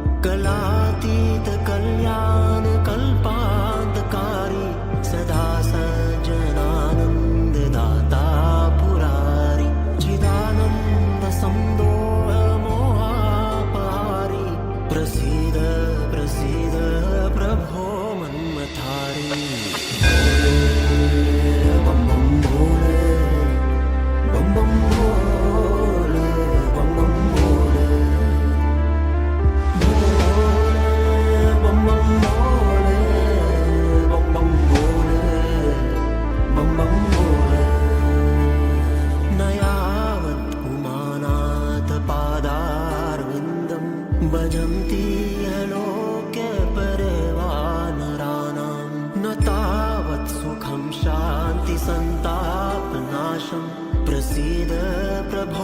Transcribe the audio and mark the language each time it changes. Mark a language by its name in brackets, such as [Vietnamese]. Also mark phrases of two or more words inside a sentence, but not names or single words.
[Sanskrit] कलातीतकल्याणकल्पान्तकारी सदा सज्जनानन्ददाता पुरारी चिदानन्दसन्दोहमोहापहारी प्रसीद प्रसीद प्रभो मन्मथारी [Hindi] बम बम भोले बम बम भोले बम बम भोले बम बम भोले बम बम भोले बम बम भोले [Sanskrit] न यावत् पुमानात् पादारविन्दं भजन्ति लोके परेवानराणां न तावत् सुखं शान्तिसन्तापनाशं प्रसीद प्रभो